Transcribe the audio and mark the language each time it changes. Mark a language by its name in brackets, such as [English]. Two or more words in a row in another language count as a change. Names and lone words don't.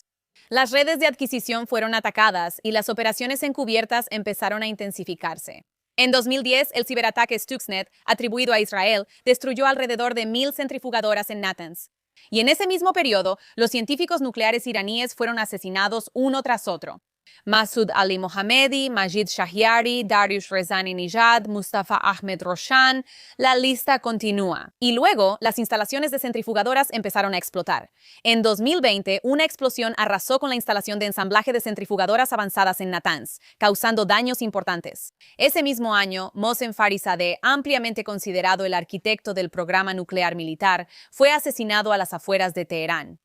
[Spanish] Las redes de adquisición fueron atacadas y las operaciones encubiertas empezaron a intensificarse. En 2010, el ciberataque Stuxnet, atribuido a Israel, destruyó alrededor de 1,000 centrifugadoras en Natanz. Y en ese mismo periodo, los científicos nucleares iraníes fueron asesinados uno tras otro. Masoud Ali Mohammadi, Majid Shahiari, Dariush Rezani Nijad, Mustafa Ahmed Roshan, la lista continúa. Y luego, las instalaciones de centrifugadoras empezaron a explotar. En 2020, una explosión arrasó con la instalación de ensamblaje de centrifugadoras avanzadas en Natanz, causando daños importantes. Ese mismo año, Mohsen Farizadeh, ampliamente considerado el arquitecto del programa nuclear militar, fue asesinado a las afueras de Teherán.